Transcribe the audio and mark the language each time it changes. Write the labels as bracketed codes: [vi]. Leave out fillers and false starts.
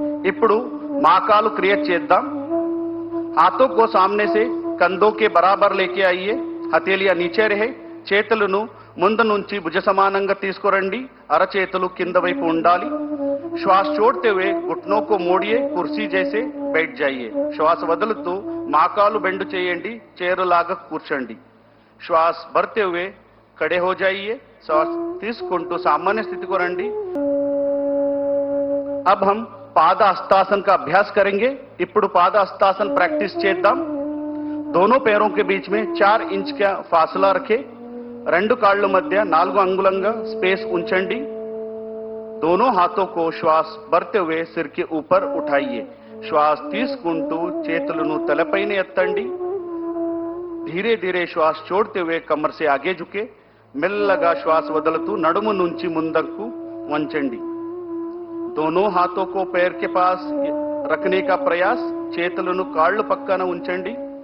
[te] ఇప్పుడు माकालु क्रिया చేద్దాం। [hi] हाथों को सामने से कंधों के बराबर लेके आइए, हथेलियां नीचे रहे, [te] చేతులను ముందు నుంచి భుజ సమానంగా తీసుకురండి, అరచేతులు కింద వైపు ఉండాలి। [hi] श्वास छोड़ते हुए घुटनों को मोड़िए, कुर्सी जैसे बैठ जाइए। [te] श्वास వదులుతూ మాకాలు బెండు చేయండి, చైరులాగా కూర్చోండి। [hi] श्वास भरते हुए खड़े हो जाइए, श्वास [te] తీసుకుంటూ [hi] सामान्य स्थिति को రండి। अब हम पाद हस्तासन का अभ्यास करेंगे। ఇప్పుడు पाद हस्तासन प्रैक्टिस చేద్దాం। दोनों पैरों के बीच में 4 इंच का फासला रखें। [te] రెండు కాళ్ళ మధ్య 4 అంగుళంగా स्पेस ఉంచండి। [hi] दोनों हाथों को श्वास भरते हुए सिर के ऊपर उठाइए। [te] श्वास తీసుకుంటూ చేతులను తలపైన ఎత్తండి। [hi] धीरे धीरे श्वास छोड़ते हुए कमर से आगे झुके, [te] మెల్లగా श्वास వదులుతూ నడుము నుంచి ముందుకు వంచండి। [hi] दोनों हाथों को पैर के पास रखने का प्रयास, [te] చేతులను కాళ్ళు పక్కన ఉంచండి।